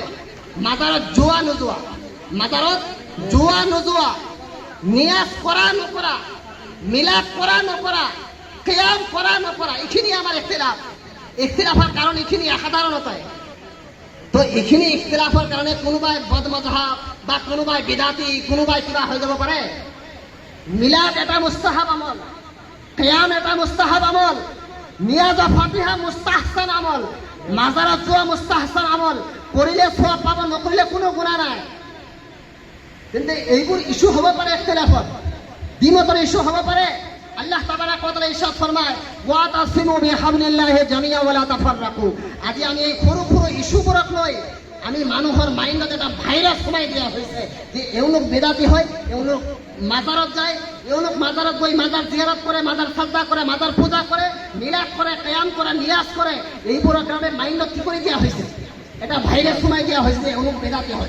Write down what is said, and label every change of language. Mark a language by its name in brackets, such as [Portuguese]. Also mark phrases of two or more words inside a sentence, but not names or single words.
[Assamese] মাজাৰত যোৱা নোযোৱা, মাজাৰত যোৱা নোযোৱা, নিয়াজ কৰা নকৰা, মিলাদ কৰা নকৰা, কিয়াম কৰা নকৰা, এইখিনি আমাৰ ইখতিলাফ। ইখতিলাফৰ কাৰণ এইখিনি সাধাৰণতাই। তো এইখিনি ইখতিলাফৰ কাৰণে কোনোবাই বদমজহাব বা কোনোবাই বিদাতি, কোনোবাই কিবা হৈ যাব পাৰে। মিলাদ এটা মুস্তাহাব আমল, কিয়াম এটা মুস্তাহাব আমল, নিয়াজ ফাতিহা মুস্তাহসান আমল, মাজাৰত যোৱা মুস্তাহসান আমল। কৰিলে সওয়াব পাব, নকৰিলে কোনো গুনাহ নাই। কিন্তু এইবোৰ ইস্যু হ'ব পাৰে, ইখতিলাফত দ্বিমতৰ ইস্যু হ'ব পাৰে। [Arabic] الله تبارك وتعالى [Assamese] ইরশাদ ফরমায়, [Arabic] واعتصموا بحبل الله جميعا ولا تفرقوا. [Assamese] আজি আমি এই সৰু সৰু ইস্যুবোৰক লৈ আমি মানুহৰ মাইণ্ডত এটা ভাইৰাছ সোমাই দিয়া হৈছে যে এওঁলোক বেদাতি হয়, এওঁলোক মাজাৰত যায়, এওঁলোক মাজাৰত গৈ মাজাৰ জিয়ারত কৰে, মাজাৰ সাজদা কৰে, মাজাৰ পূজা কৰে, মিলাদ কৰে, কিয়াম কৰে, নিয়াজ কৰে। এইবোৰৰ কাৰণে মাইণ্ডত কি কৰি দিয়া হৈছে? এটা ভাইৰাছ সোমাই দিয়া হৈছে যে এওঁলোক বেদাতি হয়।